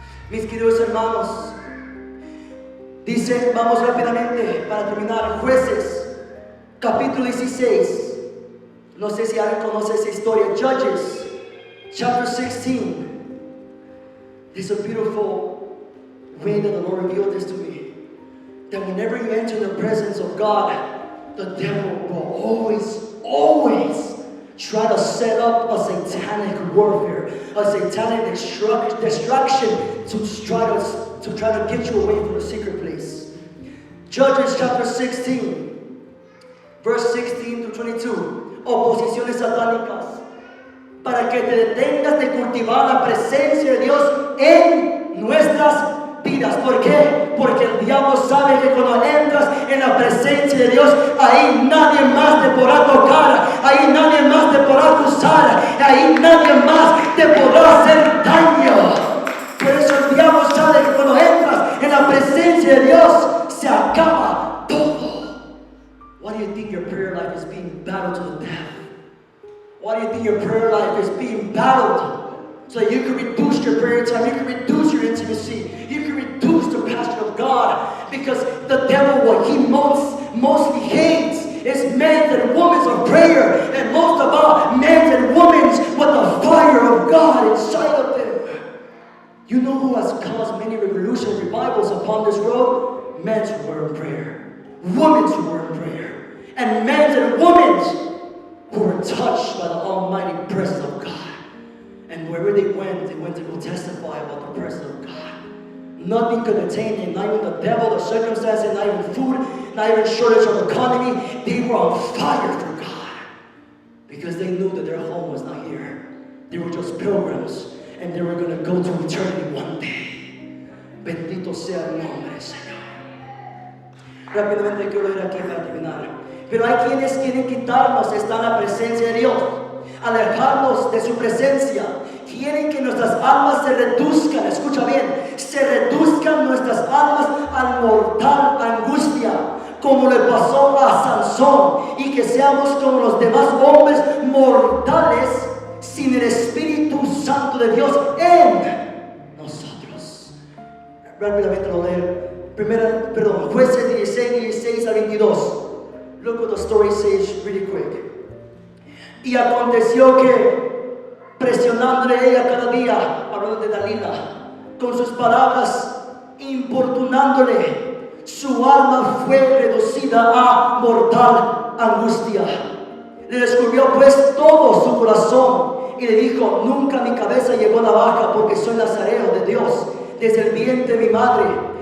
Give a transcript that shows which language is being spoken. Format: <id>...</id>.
<es>Mis queridos hermanos, dice, vamos rápidamente para terminar, Jueces, capítulo 16. No sé si alguien conoce esa historia.</es> <en>Judges, chapter 16. There's a beautiful way that the Lord revealed this to me. That whenever you enter the presence of God, the devil will always try to set up a satanic warfare, a satanic destruction to try to get you away from the secret place. Judges chapter 16, verse 16 to 22.</en> <es>Oposiciones satánicas. Para que te detengas de cultivar la presencia de Dios en nuestras vidas. ¿Por qué? Porque el diablo sabe que cuando entras en la presencia de Dios, ahí nadie más te podrá tocar, ahí nadie más te podrá acusar, ahí nadie más te podrá hacer daño. Por eso el diablo sabe que cuando entras en la presencia de Dios, se acaba todo.</es> <en>Why do you think your prayer life is being battled to the death? Why do you think your prayer life is being battled? So that you can reduce your prayer time, you can reduce your intimacy, you can reduce the passion of God. Because the devil, what he mostly hates is men and women of prayer, and most of all, men and women with the fire of God inside of them. You know who has caused many revolutionary revivals upon this world? Men who were in prayer. women who were in prayer, and men and women who were touched by the almighty presence of God. And wherever they went to go testify about the presence of God. Nothing could detain them, not even the devil, the circumstances, not even food, not even shortage of economy. They were on fire for God because they knew that their home was not here. They were just pilgrims and they were going to go to eternity one day.</en> <es>Bendito sea el nombre del Señor. Rápidamente quiero ir aquí para terminar. Pero hay quienes quieren quitarnos esta la presencia de Dios, alejarnos de su presencia. Quieren que nuestras almas se reduzcan, escucha bien, se reduzcan nuestras almas al mortal angustia, como le pasó a Sansón, y que seamos como los demás hombres mortales sin el Espíritu Santo de Dios en nosotros. Rápidamente lo leo. Jueces 16 a 22.</es> <en>Look what the story says really quick.</en> <es>Y aconteció que presionándole ella cada día, hablando de Dalila, con sus palabras, importunándole, su alma fue reducida a mortal angustia. Le descubrió pues todo su corazón y le dijo: nunca mi cabeza llegó a la baja, porque soy nazareo de Dios desde el vientre de mi madre.</es>